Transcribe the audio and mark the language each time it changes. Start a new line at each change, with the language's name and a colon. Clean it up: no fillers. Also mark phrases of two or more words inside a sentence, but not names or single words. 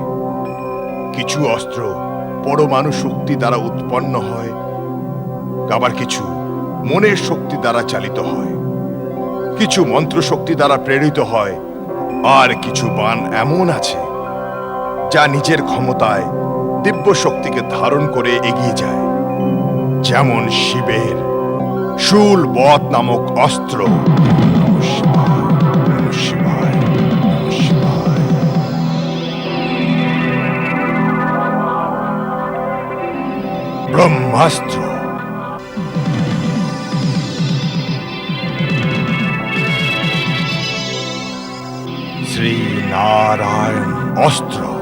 Bangla: কিছু অস্ত্র পরমাণু শক্তি দ্বারা উৎপন্ন হয়, আবার কিছু মনের শক্তি দ্বারা চালিত হয়, কিছু মন্ত্র শক্তি দ্বারা প্রেরিত হয়, আর কিছু বাণ এমন আছে যা নিজের ক্ষমতায় দিব্য শক্তিকে ধারণ করে এগিয়ে যায়, যেমন শিবের শূল বধ নামক অস্ত্র।
Sanskrit: নমঃ শিবায়, নমঃ শিবায়, নমঃ শিবায়।
Bangla: ব্রহ্মাস্ত্র, শ্রী নারায়ণ অস্ত্র।